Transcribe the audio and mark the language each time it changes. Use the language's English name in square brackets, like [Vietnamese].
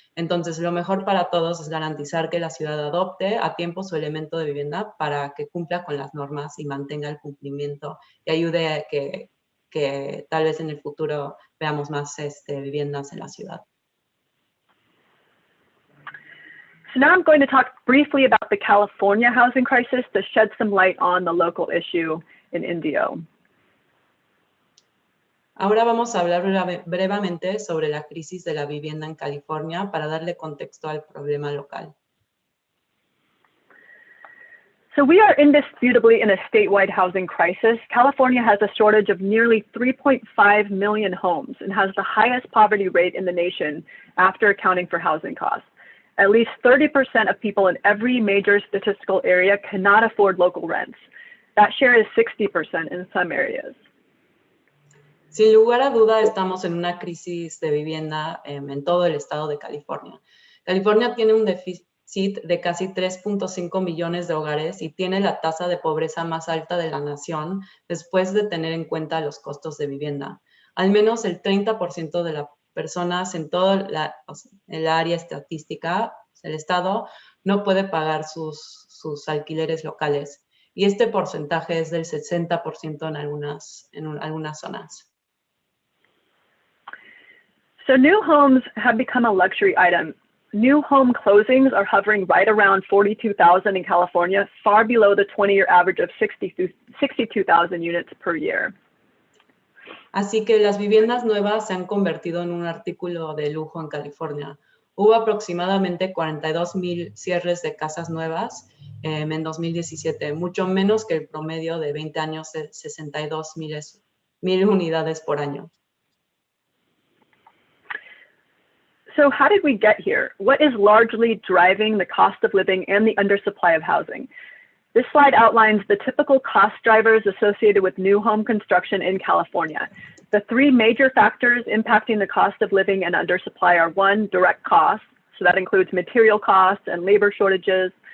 [Spanish] Entonces, lo mejor para todos es garantizar que la ciudad adopte a tiempo su elemento de vivienda para que cumpla con las normas y mantenga el cumplimiento y ayude a que tal vez en el futuro veamos más viviendas en la ciudad. [English] So now I'm going to talk briefly about the California housing crisis to shed some light on the local issue in Indio. [Spanish] Ahora vamos a hablar brevemente sobre la crisis de la vivienda en California para darle contexto al problema local. [English] So we are indisputably in a statewide housing crisis. California has a shortage of nearly 3.5 million homes and has the highest poverty rate in the nation after accounting for housing costs. At least 30% of people in every major statistical area cannot afford local rents. That share is 60% in some areas. [Spanish] Sin lugar a duda, estamos en una crisis de vivienda en todo el estado de California. California tiene un déficit de casi 3.5 millones de hogares y tiene la tasa de pobreza más alta de la nación después de tener en cuenta los costos de vivienda. Al menos el 30% de las personas en todo el área estadística, el estado, no puede pagar sus alquileres locales. Y este porcentaje es del 60% en algunas zonas. [English] So new homes have become a luxury item. New home closings are hovering right around 42,000 in California, far below the 20-year average of 62,000 units per year. [Spanish] Así que las viviendas nuevas se han convertido en un artículo de lujo en California. Hubo aproximadamente 42,000 cierres de casas nuevas en 2017, mucho menos que el promedio de 20 años de 62,000 unidades por año. [English] So how did we get here? What is largely driving the cost of living and the undersupply of housing? This slide outlines the typical cost drivers associated with new home construction in California. The three major factors impacting the cost of living and undersupply are: one, direct costs, so that includes material costs and labor shortages.